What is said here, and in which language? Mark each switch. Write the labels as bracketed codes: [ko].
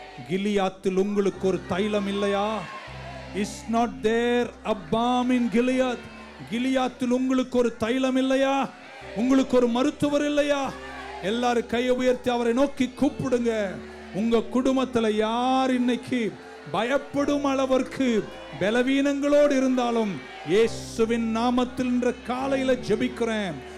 [ta] கிலியாத்தில் உங்களுக்கு ஒரு தைலம் இல்லையா? [en] Is not there a balm in Gilead. [ta] கிலியாத்தில் உங்களுக்கு ஒரு தைலம் இல்லையா? உங்களுக்கு ஒரு மருத்துவர் இல்லையா? எல்லாரும் கையை உயர்த்தி அவரை நோக்கி கூப்பிடுங்க. உங்க குடும்பத்துல யார் இன்னைக்கு பயப்படும் அளவிற்கு பலவீனங்களோடு இருந்தாலும் இயேசுவின் நாமத்தில் இன்ற காலையில ஜெபிக்கிறேன்.